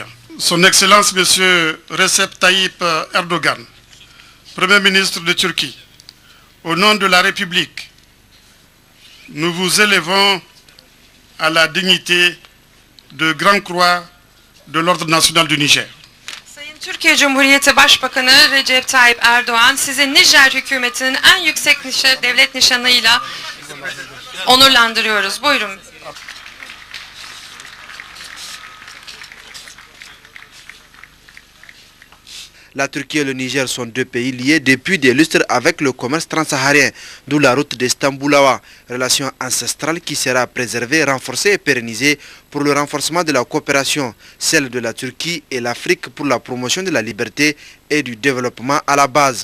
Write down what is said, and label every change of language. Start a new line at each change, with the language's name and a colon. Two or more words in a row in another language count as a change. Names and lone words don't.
French: Son Excellence M. Recep Tayyip Erdogan, Premier ministre de Turquie, au nom de la République, nous vous élevons à la dignité de Grande Croix de l'Ordre national du Niger.
Turkish: Sayın Türkiye Cumhuriyeti Başbakanı Recep Tayyip Erdoğan sizi Nijer hükümetinin en yüksek devlet nişanıyla onurlandırıyoruz. Buyurun.
French: La Turquie et le Niger sont deux pays liés depuis des lustres avec le commerce transsaharien, d'où la route d'Istanbul-Awa, relation ancestrale qui sera préservée, renforcée et pérennisée pour le renforcement de la coopération, celle de la Turquie et l'Afrique pour la promotion de la liberté et du développement à la base.